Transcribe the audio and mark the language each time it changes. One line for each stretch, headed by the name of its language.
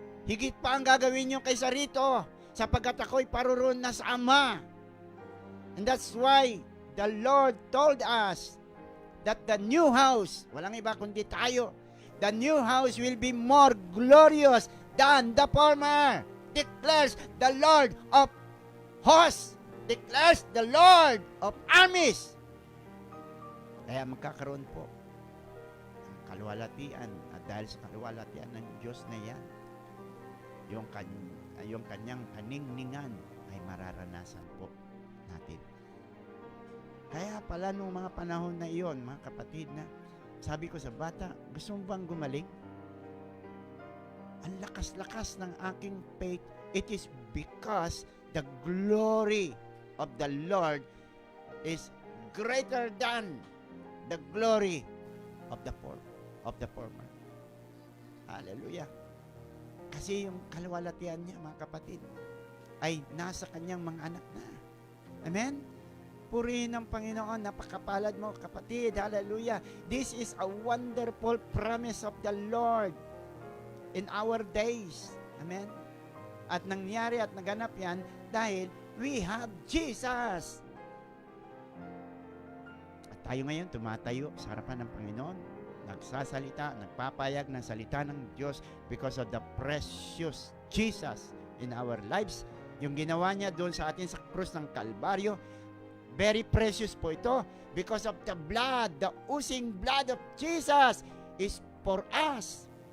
Filipino: Higit pa ang gagawin nyo kaysa rito, sapagkat ako'y paroroon na sa Ama.
English: And that's why the Lord told us that the new house,
Filipino: walang iba kundi tayo,
English: the new house will be more glorious than the former, declares the Lord of hosts, declares the Lord of armies.
Filipino: Kaya magkakaroon po ang kaluwalhatian, at dahil sa kaluwalhatian ng Diyos na yan, yung kanyang kaningningan ay mararanasan po natin. Kaya pala nung mga panahon na iyon, mga kapatid, na sabi ko sa bata, gusto mo bang gumaling? Ang lakas-lakas ng aking
English: faith, it is because the glory of the Lord is greater than the glory of the former. Hallelujah.
Filipino: Kasi yung kaluwalhatian niya, mga kapatid, ay nasa kanyang mga anak na. Amen? Purihin ang Panginoon, napakapalad mo, kapatid. Hallelujah.
English: This is a wonderful promise of the Lord in our days. Amen?
Filipino: At nangyari at naganap yan dahil
English: we have Jesus.
Filipino: At tayo ngayon tumatayo sa harapan ng Panginoon, nagsasalita, nagpapayag ng salita ng Diyos
English: because of the precious Jesus in our lives.
Filipino: Yung ginawa niya doon sa atin sa krus ng Kalbaryo,
English: very precious
Filipino: po ito
English: because of the blood, the oozing blood of Jesus is for us.